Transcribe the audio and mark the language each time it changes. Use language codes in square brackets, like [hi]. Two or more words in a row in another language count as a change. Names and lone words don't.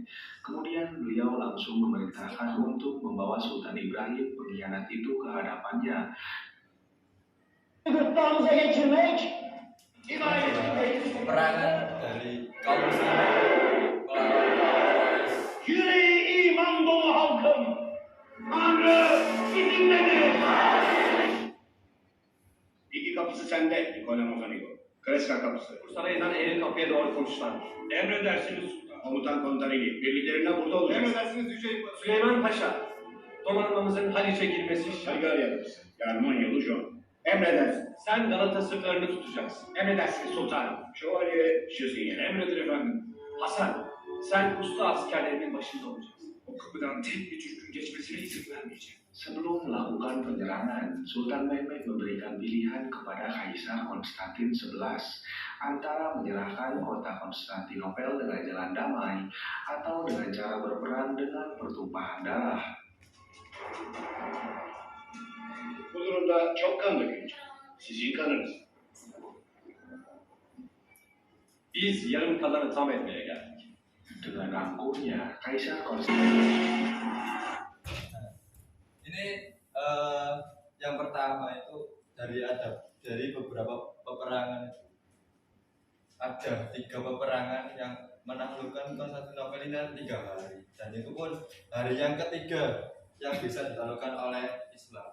[id] Kemudian beliau langsung memerintahkan untuk membawa Sultan Ibrahim pengkhianat itu ke hadapannya. Peperangan dari kaum muslimin melawan Quraisy. [tr] Yüreği iman dolu halkım, Tanrı sizinledir. İki kapısı sende Nikola Mozaniko. Kreska kapısı. Sarayından eğri kapıya doğru koştular. Emredersiniz sultan. Komutan Kontarini birliklerine burada olacak. Emredersiniz Yüce Paşa. Süleyman Paşa, donanmamızın Haliç'e girmesi şart. Şalgarya kapısı. Yarmanyalı John. Emredersin. Sen Galata sırtlarını tutacaksın. Emredersiniz sultanım. Şövalye Şüseyin. Emredir efendim. Hasan, sen usta askerlerinin başında olacaksın. O kapıdan tek bir Türk'ün geçmesine izin vermeyeceğim. [id] Sebelum melakukan penyerangan, Sultan Mehmed memberikan pilihan kepada Kaisar Konstantin XI antara menyerahkan kota Konstantinopel dengan jalan damai atau dengan cara berperang dengan pertumpahan darah. [tr] Bu durumda çok kan dökülecek. Sizin kanınız. Biz yarım kalanı tam etmeye geldik. [id] Dengan angkuhnya, Kaisar Konstantin Ini yang pertama itu dari beberapa peperangan, ada 3 peperangan yang menaklukkan Konstantinopel ini 3 hari, dan itu pun hari yang ketiga yang bisa ditaklukkan oleh Islam.